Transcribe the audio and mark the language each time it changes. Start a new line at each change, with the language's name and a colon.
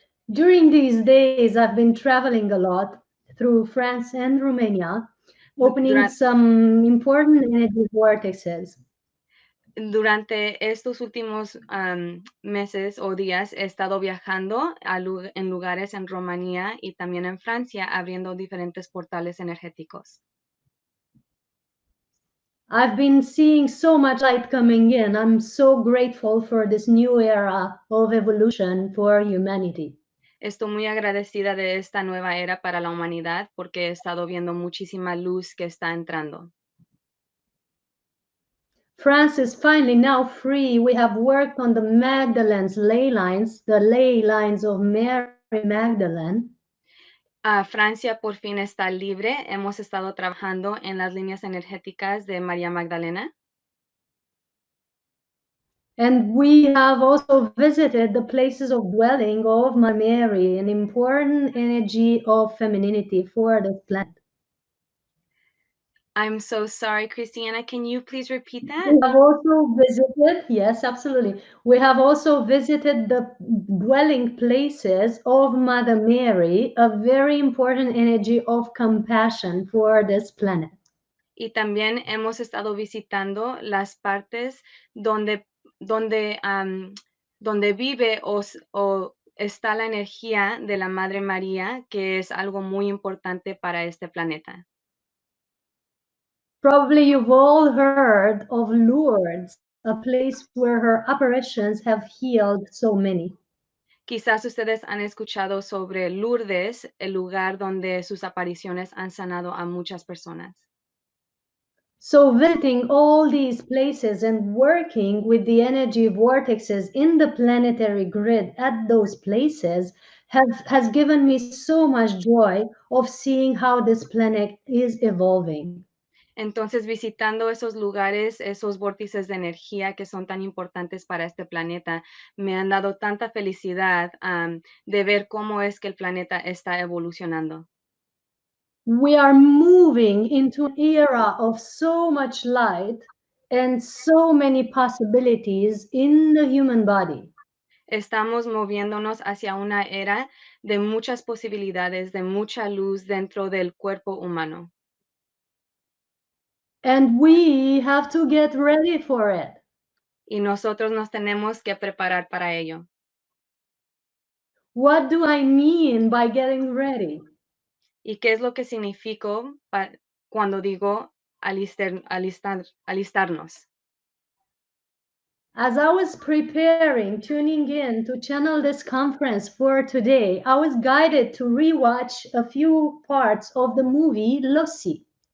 English: During these days, I've been traveling a lot through France and Romania, opening
Spanish: Durante
English: some important energy vortexes.
Spanish: Durante estos últimos meses o días he estado viajando en lugares en Rumanía y también en Francia, abriendo diferentes portales energéticos.
English: I've been seeing so much light coming in. I'm so grateful for this new era of evolution for humanity.
Spanish: Estoy muy agradecida de esta nueva era para la humanidad porque he estado viendo muchísima luz que está entrando.
English: France is finally now free. We have worked on the Magdalene's ley lines, the ley lines of Mary Magdalene.
Spanish: Francia por fin está libre. Hemos estado trabajando en las líneas energéticas de María Magdalena.
English: And we have also visited the places of dwelling of Mary, an important energy of femininity for the planet. I'm so sorry, Christiana. Can you please repeat that? We have also visited, yes, absolutely. We have also visited the dwelling places of Mother Mary, a very important energy of compassion for this planet.
Spanish: Y también hemos estado visitando las partes donde, donde vive o está la energía de la Madre María, que es algo muy importante para este planeta.
English: Probably you've all heard of Lourdes, a place where her apparitions have healed so many.
Spanish: Quizás ustedes han escuchado sobre Lourdes, el lugar donde sus apariciones han sanado a muchas personas.
English: So, visiting all these places and working with the energy vortexes in the planetary grid at those places has given me so much joy of seeing how this planet is evolving.
Spanish: Entonces, visitando esos lugares, esos vórtices de energía que son tan importantes para este planeta, me han dado tanta felicidad, de ver cómo es que el planeta está evolucionando.
English: We are moving into an era of so much light and so many possibilities in the human body.
Spanish: Estamos moviéndonos hacia una era de muchas posibilidades, de mucha luz dentro del cuerpo humano.
English: And we have to get ready for it.
Spanish: Y nosotros nos tenemos que preparar para ello.
English: What do I mean by getting ready?
Spanish: ¿Y qué es lo que significo cuando digo alistarnos?
English: As I was preparing, tuning in to channel this conference for today, I was guided to rewatch a few parts of the movie Lucy.